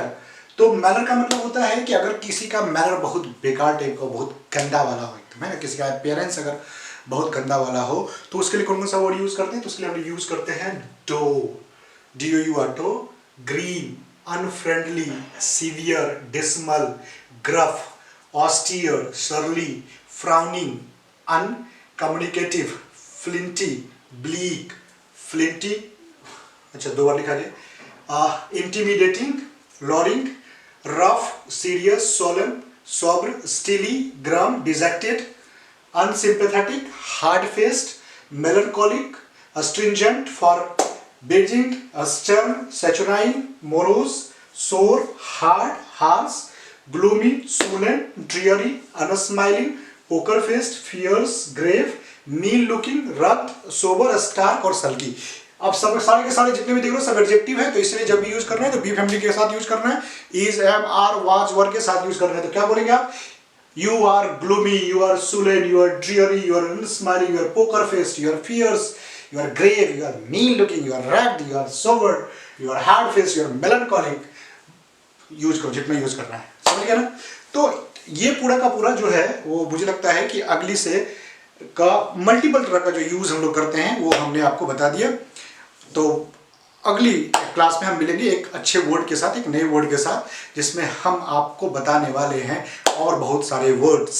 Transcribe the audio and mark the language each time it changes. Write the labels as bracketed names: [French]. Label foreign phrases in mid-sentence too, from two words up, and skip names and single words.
[Hindi] तो मैनर का मतलब होता है कि अगर किसी का मैनर बहुत बेकार टाइप का, बहुत गंदा वाला हो एकदम, है ना, किसी का अपियरेंस अगर बहुत गंदा वाला हो, तो उसके लिए कौन कौन सा वर्ड यूज करते हैं? तो उसके लिए हम यूज करते हैं [English] dour, DOUR, green, unfriendly, severe, dismal, gruff, austere, surly, frowning, uncommunicative, flinty, bleak, flinty, [Hindi] अच्छा 2 बार लिखा गया, [English] intimidating, luring, rough, serious, solemn, sober, steely, grum, dejected, unsympathetic, hard-faced, melancholic, astringent, forbidding, stern, saturnine, morose, sore, hard, harsh, gloomy, sullen, dreary, unsmiling, poker-faced, fierce, grave, mean-looking, rugged, sober, stark और sulky। [Hindi] अब सब सारे के सारे जितने भी देख रहे हो सब एडजेक्टिव है, तो इसलिए जब भी यूज करना है तो [English] be family [Hindi] के साथ यूज करना है, [English] is, am, are, was, were [Hindi] के साथ यूज करना है। तो क्या बोलेंगे आप? [English] You are gloomy, you are sullen, you are dreary, you are unsmiling, you are poker-faced, you are fierce, you are grave, you are mean-looking, you are rugged, you are sober, you are hard-faced, you are melancholic। [Hindi] यूज करो जितना यूज करना है, समझ गया ना? तो ये पूरा का पूरा जो है वो मुझे लगता है कि अगली से का मल्टीपल तरह का जो यूज हम लोग करते हैं वो हमने आपको बता दिया। तो अगली क्लास में हम मिलेंगे एक अच्छे वर्ड के साथ, एक नए वर्ड के साथ, जिसमें हम आपको बताने वाले हैं और बहुत सारे वर्ड्स।